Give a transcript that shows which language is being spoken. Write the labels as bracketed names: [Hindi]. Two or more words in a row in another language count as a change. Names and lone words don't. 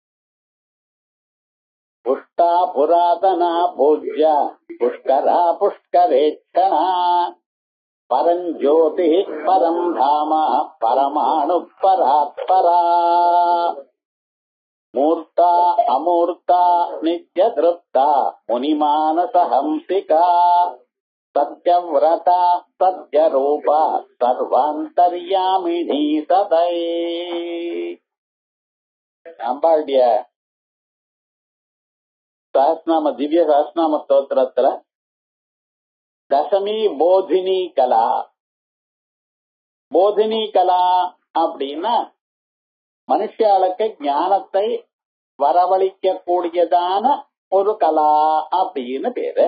[Sanskrit] पुष्टा पुरातना पूज्य पुष्करा पुष्करेक्षणा परं ज्योतिः परं धाम परमाणु परात्परा मूर्ता अमूर्ता नित्यतृप्ता मुनिमानसहंसिका सत्यव्रता सत्यरूपा सर्वान्तर्यामिनी सदै। [Tamil] அம்பாளுடைய சஹஸ்ரநாம திவ்ய சஹஸ்ரநாம ஸ்தோத்திரத்துல தசமி போதினி கலா. போதினி கலா அப்படின்னா மனுஷாளுக்கு ஞானத்தை வரவழைக்க கூடியதான ஒரு கலா அப்படின்னு பேரு.